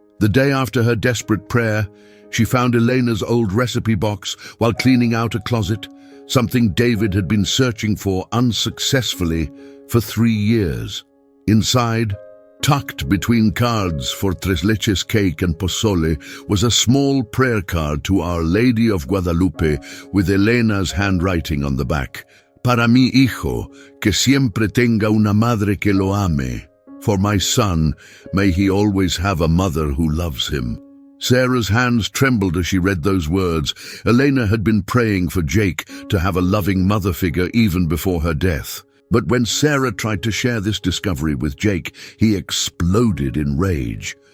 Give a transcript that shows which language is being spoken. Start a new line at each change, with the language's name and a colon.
English: The day after her desperate prayer, she found Elena's old recipe box while cleaning out a closet, something David had been searching for unsuccessfully for 3 years. Inside, tucked between cards for tres leches cake and pozole, was a small prayer card to Our Lady of Guadalupe with Elena's handwriting on the back.
Spanish: Para mi hijo, que siempre tenga una madre que lo ame.
English: For my son, may he always have a mother who loves him. Sarah's hands trembled as she read those words. Elena had been praying for Jake to have a loving mother figure even before her death. But when Sarah tried to share this discovery with Jake, he exploded in rage.